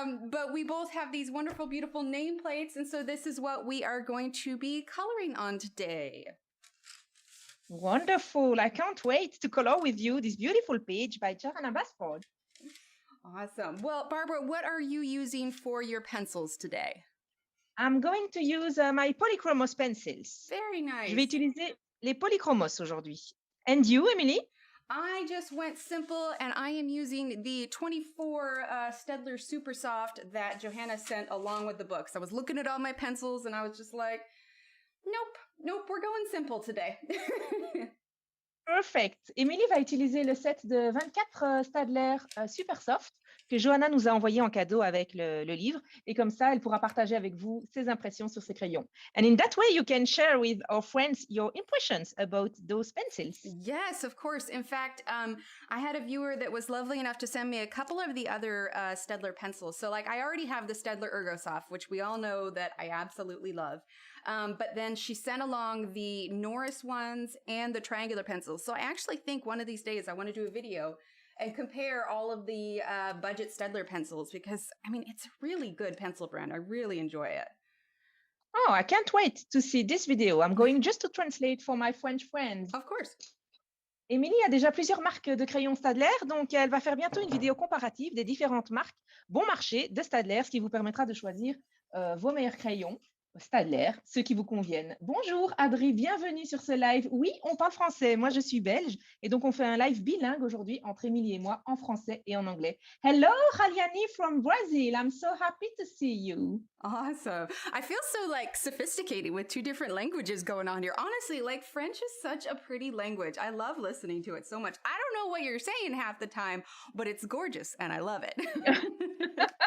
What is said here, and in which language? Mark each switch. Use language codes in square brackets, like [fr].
[en] But we both have these wonderful, beautiful nameplates. And so this is what we are going to be coloring on today. Wonderful. I can't wait to color with you this beautiful page by Johanna Basford. Awesome. Well, Barbara, what are you using for your pencils today? I'm going to use my polychromos pencils. Very nice. [fr] Je vais utiliser les polychromos aujourd'hui. [en] And you, Emily? I just went simple, and I am using the 24 Staedtler Super Soft that Johanna sent along with the books. I was looking at all my pencils, and I was just like, nope, we're going simple today. Perfect. [fr] Émilie va utiliser le set de 24 Staedtler Super Soft que Johanna nous a envoyé en cadeau avec le livre. Et comme ça, elle pourra partager avec vous ses impressions sur ces crayons. [en] And in that way, you can share with our friends your impressions about those pencils. Yes, of course. In fact, I had a viewer that was lovely enough to send me a couple of the other Staedtler pencils. So like I already have the Staedtler Ergosoft, which we all know that I absolutely love. But then she sent along the Norris ones and the triangular pencils. So I actually think one of these days I want to do a video and compare all of the budget Staedtler pencils because, I mean, it's a really good pencil brand. I really enjoy it. Oh, I can't wait to see this video. I'm going just to translate for my French friends. Of course. [fr] Émilie a déjà plusieurs marques de crayons Staedtler, donc elle va faire bientôt une vidéo comparative des différentes marques bon marché de Staedtler, ce qui vous permettra de choisir vos meilleurs crayons Staedtler, ceux qui vous conviennent. Bonjour Adri, bienvenue sur ce live. Oui, on parle français, moi je suis belge et donc on fait un live bilingue aujourd'hui entre Émilie et moi en français et en anglais. [en] Hello Haliani from Brazil, I'm so happy to see you. Awesome. I feel so like sophisticated with two different languages going on here. Honestly, like French is such a pretty language. I love listening to it so much. I don't know what you're saying half the time, but it's gorgeous and I love it.